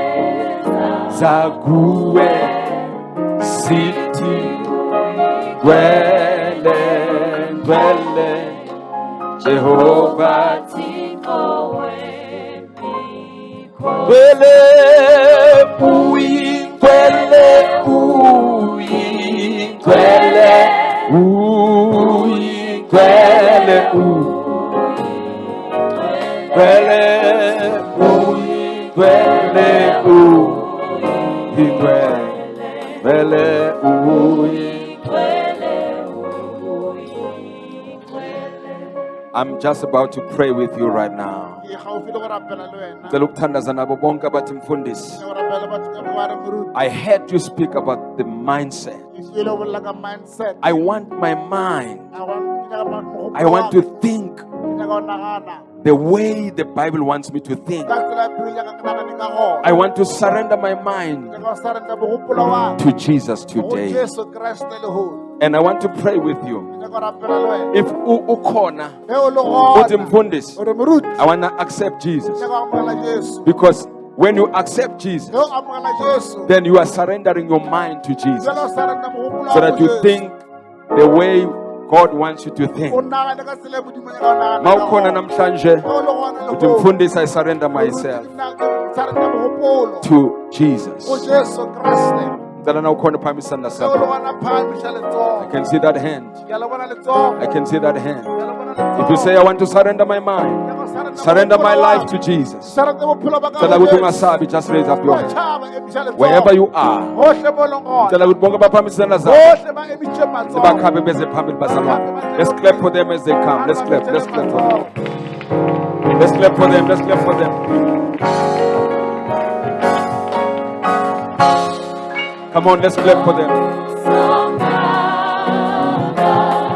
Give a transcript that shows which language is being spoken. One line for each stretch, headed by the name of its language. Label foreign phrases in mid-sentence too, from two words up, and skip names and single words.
Zulu: zaguwe, siti, gwele, gwele, Jehovah, gwele, uyingcwele, uyingcwele, uyingcwele, uyingcwele, uyingcwele, uyingcwele,
English: I'm just about to pray with you right now.
Northern Sotho: Ke gaufi le go rapela le wena.
Zulu: Ngicela ukuthandaza nabo bonke abathi mfundisi.
Northern Sotho: Ke go rapela batho ka mogare moruti.
English: I heard you speak about the mindset.
Northern Sotho: Ke ile go bolela ka mindset.
English: I want my mind. I want to think
Northern Sotho: Ke nyaka go nagana.
English: the way the Bible wants me to think.
Northern Sotho: Ka tsela e Bibele e nyaka ke nagane ka gona.
English: I want to surrender my mind
Northern Sotho: Ke go sarenda mogopolo wa ka.
English: to Jesus
Northern Sotho: Go
English: today.
Northern Sotho: Jesu Kriste le ho.
English: And I want to pray with you.
Northern Sotho: Ke nyaka go rapela le wena.
Zulu: If ukhona
Northern Sotho: Ge o le
Zulu: uthi
Northern Sotho: gona.
Zulu: mfundisi,
Northern Sotho: O re moruti.
English: I want to accept Jesus.
Northern Sotho: Ke nyaka go amogela Jesu.
English: Because when you accept Jesus,
Northern Sotho: Ge o amogela Jesu.
English: then you are surrendering your mind to Jesus
Northern Sotho: Jwale o sarenda mogopolo wa
English: so that
Northern Sotho: go
English: you
Northern Sotho: Jesu.
English: think the way God wants you to think.
Northern Sotho: O nagane ka tsela e Modimo a nyaka go nagana ka
Zulu: Mawukhona
Northern Sotho: gona.
Zulu: namhlanje
Northern Sotho: Ge o le gona le
Zulu: uthi
Northern Sotho: mo.
Zulu: mfundisi,
English: I surrender myself
Northern Sotho: Sarenda mogopolo.
English: to Jesus.
Northern Sotho: Go Jesu Kriste.
Zulu: Ngicela na ukhona phambi isandla
Northern Sotho: Ge o le
Zulu: sakho.
Northern Sotho: gona phahamiša letsogo.
English: I can see that hand.
Northern Sotho: Ke a le bona letsogo.
English: I can see that hand.
Northern Sotho: Ke a le bona letsogo.
English: If you say, I want to surrender my mind, surrender my life to Jesus,
Northern Sotho: Sarenda bophelo ba ka
Zulu: ngicela
Northern Sotho: go
Zulu: ukuthi
Northern Sotho: Jesu.
Zulu: ungasabi,
English: just raise up your hand.
Northern Sotho: Tšhaba emiša letsogo.
English: Wherever you are,
Northern Sotho: Hohle mo leng gona.
Zulu: ngicela ukuthi bonke baphambi isandla zakho.
Northern Sotho: Hohle ba emishe matsogo.
Zulu: Bakhabe beze phambili bazalwane.
English: Let's clap for them as they come. Let's clap. Let's clap for them. Let's clap for them. Let's clap for them. Come on, let's clap for them.